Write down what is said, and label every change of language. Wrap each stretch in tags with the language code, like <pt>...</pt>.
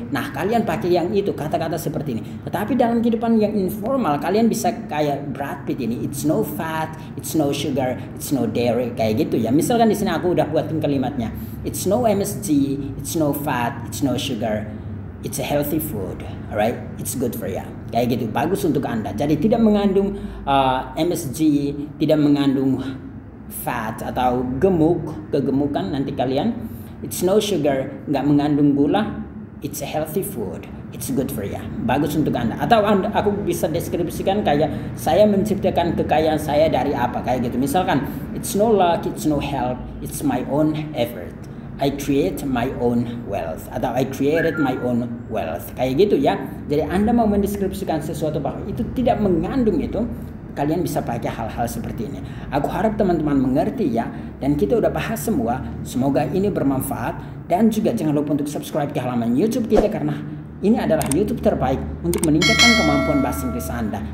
<id>Nah, kalian pakai yang itu, kata-kata seperti ini. Tetapi dalam kehidupan yang informal, kalian bisa kayak Brad Pitt ini,</id> <en>it's no fat, it's no sugar, it's no dairy,</en> <id>kayak gitu ya. Misalkan di sini aku udah buatin kalimatnya,</id> <en>it's no MSG, it's no fat, it's no sugar, it's a healthy food, alright? It's good for you.</en> <id>Kayak gitu, bagus untuk Anda. Jadi tidak mengandung MSG, tidak mengandung fat atau kegemukan nanti kalian.</id> <en>It's no sugar,</en> <id>nggak mengandung gula.</id> <en>It's a healthy food. It's good for you.</en> <id>Bagus untuk Anda. Atau aku bisa deskripsikan kayak saya menciptakan kekayaan saya dari apa, kayak gitu.</id> <en>Misalkan, it's no luck, it's no help, it's my own effort. I create my own wealth. Atau I created my own wealth.</en> <id>Kayak gitu ya. Jadi Anda mau mendeskripsikan sesuatu bahwa itu tidak mengandung itu, kalian bisa pakai hal-hal seperti ini. Aku harap teman-teman mengerti ya. Dan kita udah bahas semua. Semoga ini bermanfaat. Dan juga jangan lupa untuk subscribe ke halaman YouTube kita, karena ini adalah YouTube terbaik untuk meningkatkan kemampuan bahasa Inggris Anda.</id>